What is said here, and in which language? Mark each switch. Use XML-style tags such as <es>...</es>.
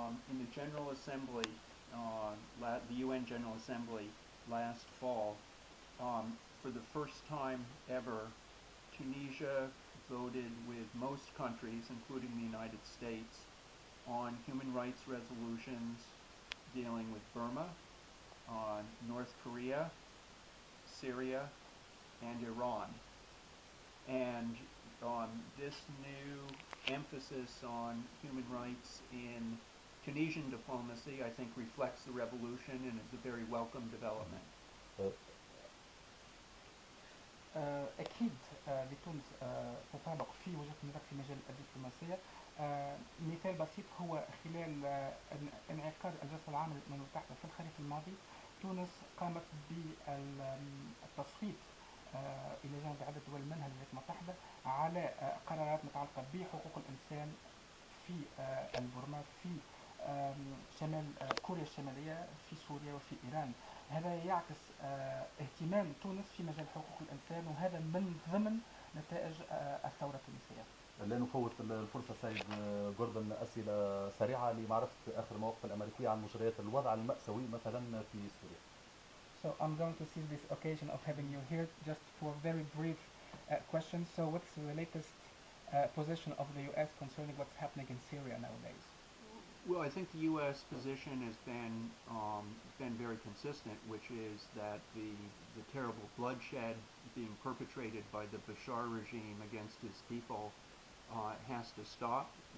<en>In the General Assembly, the UN General Assembly last fall, for the first time ever, Tunisia voted with most countries, including the United States, on human rights resolutions dealing with Burma, North Korea, Syria, and Iran. And this new emphasis on human rights in Tunisian diplomacy, I think, reflects the revolution and is a very welcome development.</en> <ar>أكيد لتونس تطابق في وجهة نظر في مجال الدبلوماسية. مثال بسيط هو خلال انعقاد الجلسة العامة للأمم المتحدة في الخريف الماضي، تونس قامت بالتصويت إلى جانب عدة دول منها الولايات المتحدة على قرارات متعلقة بحقوق الإنسان في البرما، في شمال كوريا الشمالية، في سوريا وفي إيران. هذا يعكس اهتمام تونس في مجال حقوق الإنسان، وهذا من ضمن نتائج الثورة التونسية. لا نفوت الفرصة سيد جوردن، أسئلة سريعة لمعرفة آخر مواقف الأمريكية عن مجريات الوضع المأساوي مثلا في سوريا.</ar> <en>So I'm going to seize this occasion of having you here just for very brief questions. So what's the latest position of the US concerning what's happening in Syria nowadays? Well, I think the U.S. position has been very consistent, which is that the terrible bloodshed being perpetrated by the Bashar regime against his people has to stop.</en>